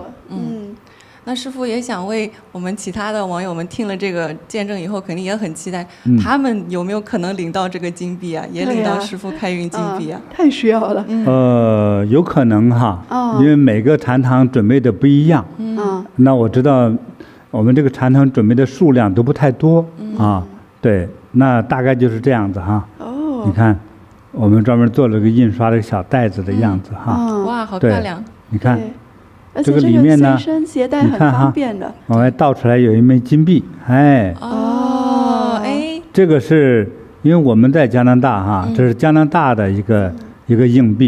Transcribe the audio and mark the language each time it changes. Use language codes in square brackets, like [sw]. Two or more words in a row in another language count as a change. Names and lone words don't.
[zh] 那師父也想為我們其他的網友們聽了這個見證以後，肯定也很期待，他們有沒有可能領到這個金幣啊？也領到師父開運金幣啊？太需要了。有可能哈，因為每個禪堂準備的不一樣。那我知道，我們這個禪堂準備的數量都不太多啊。對，那大概就是這樣子哈。你看，我們專門做了個印刷的小袋子的樣子哈。哇，好漂亮！你看。這個裡面呢，攜帶很方便的。往外倒出來有一枚金幣，哎。這個是因為我們在加拿大哈，這是加拿大的一個硬幣。